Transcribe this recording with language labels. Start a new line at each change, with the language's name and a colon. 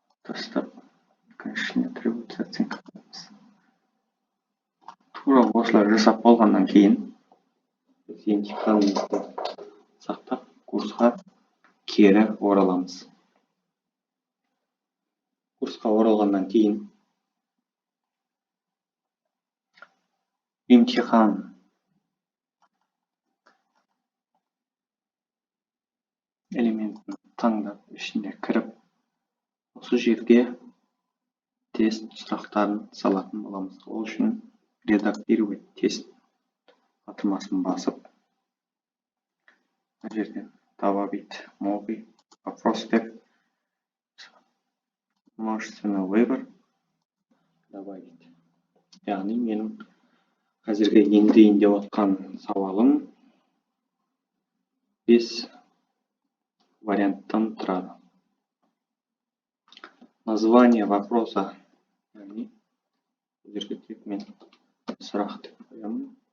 Russian: Достап, конечно, требуется оценка.
Kazakh: Тура осылай жасап болғаннан кейін біз емтиханымызды сақтап курсқа кері ораламыз. Курсқа оралғаннан кейін емтихан элементін таңдап, ішіне кіріп, осы жерге тест сұрақтарын салатын боламыз. Ол үшін
Russian: редактировать
Kazakh: тест батырмасын басып, бұл жерден
Russian: добавить новый вопрос
Kazakh: деп
Russian: множественный выбор добавить.
Kazakh: Яғни менің қазіргі еңдейін деп отқан сауалым 5 варианттан тұрады.
Russian: Название вопроса,
Kazakh: яғни бұл жерге тек мен сұрақ деп қоямын.